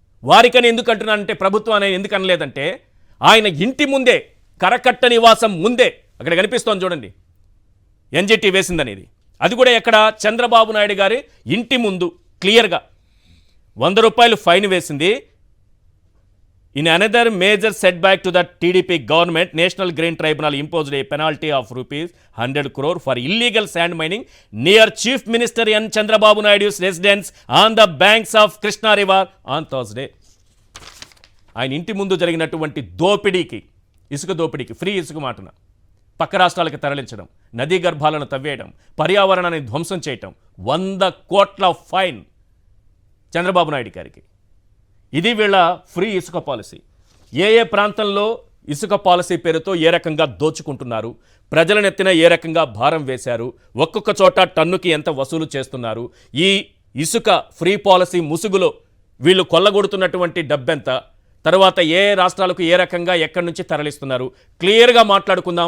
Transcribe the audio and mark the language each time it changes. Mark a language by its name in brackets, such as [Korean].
[Telugu] వారికని ఎందుకు అంటున్నానంటే, ప్రభుత్వం అనేది ఎందుకు అనలేదంటే, ఆయన ఇంటి ముందే, కరకట్ట నివాసం ముందే, అక్కడ కనిపిస్తోంది చూడండి, ఎన్జిటి వేసిందనేది. అది కూడా ఎక్కడ? చంద్రబాబు నాయుడు గారి ఇంటి ముందు క్లియర్గా 100 రూపాయలు ఫైన్ వేసింది. [English] In another major setback to the TDP government, National Green Tribunal imposed a penalty of rupees 100 crore for illegal sand mining near Chief Minister N. Chandrababu Naidu's residence on the banks of Krishna River on Thursday. [Telugu] ఆయన ఇంటి ముందు జరిగినటువంటి దోపిడీకి, ఇసుక దోపిడీకి, free ఇసుక మాటన పక్క రాష్ట్రాలకు తరలించడం, నదీ గర్భాలను తవ్వేయడం, పర్యావరణాన్ని ధ్వంసం చేయటం, 100 కోట్ల ఫైన్ చంద్రబాబు నాయుడు గారికి. ఇది వీళ్ళ ఫ్రీ ఇసుక పాలసీ. ఏ ఏ ప్రాంతంలో ఇసుక పాలసీ పేరుతో ఏ రకంగా దోచుకుంటున్నారు, ప్రజలనెత్తిన ఏ రకంగా భారం వేశారు, ఒక్కొక్క చోట టన్నుకి ఎంత వసూలు చేస్తున్నారు, ఈ ఇసుక ఫ్రీ పాలసీ ముసుగులో వీళ్ళు కొల్లగొడుతున్నటువంటి డబ్బెంత, తర్వాత ఏ రాష్ట్రాలకు ఏ రకంగా ఎక్కడి నుంచి తరలిస్తున్నారు, క్లియర్గా మాట్లాడుకుందాం.